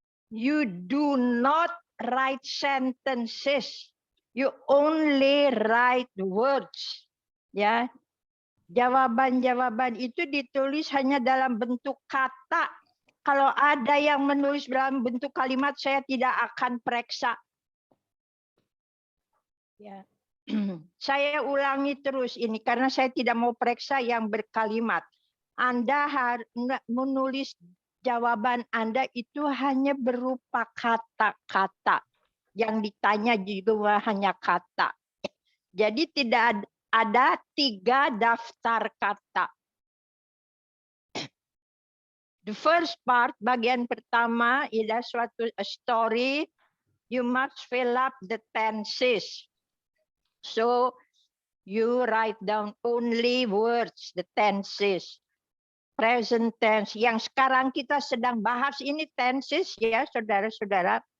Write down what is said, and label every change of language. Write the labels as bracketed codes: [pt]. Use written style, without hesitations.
[en] You do not write sentences. You only write words. [id] Ya, jawaban-jawaban itu ditulis hanya dalam bentuk kata. Kalau ada yang menulis dalam bentuk kalimat, saya tidak akan periksa. Ya. Saya ulangi terus ini karena saya tidak mau periksa yang berkalimat. Anda harus menulis jawaban Anda itu hanya berupa kata-kata. Yang ditanya juga hanya kata. Jadi tidak ada 3 daftar kata. [en] The first part, [id] bagian pertama, ialah suatu story. [en] You must fill up the tenses. So you write down only words, the tenses. Present tense. [id] Yang sekarang kita sedang bahas ini tenses ya, saudara-saudara.